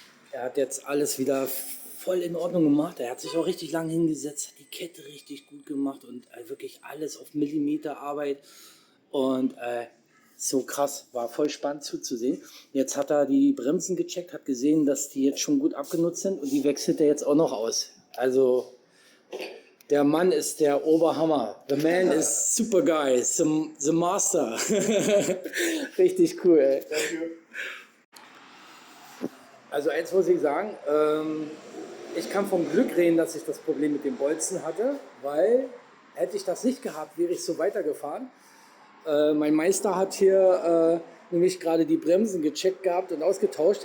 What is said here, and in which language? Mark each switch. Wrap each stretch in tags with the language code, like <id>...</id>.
<de>Er hat jetzt alles wieder voll in Ordnung gemacht. Er hat sich auch richtig lange hingesetzt, hat die Kette richtig gut gemacht und wirklich alles auf Millimeter Arbeit. Und so krass, war voll spannend zuzusehen. Jetzt hat er die Bremsen gecheckt, hat gesehen, dass die jetzt schon gut abgenutzt sind und die wechselt er jetzt auch noch aus. Also der Mann ist der Oberhammer.</de> <en>The man is super guy, the master.</en> <de>Richtig cool, ey. Also eins muss ich sagen, ich kann vom Glück reden, dass ich das Problem mit dem Bolzen hatte, weil hätte ich das nicht gehabt, wäre ich so weitergefahren. Mein Meister hat hier nämlich gerade die Bremsen gecheckt gehabt und ausgetauscht.</de>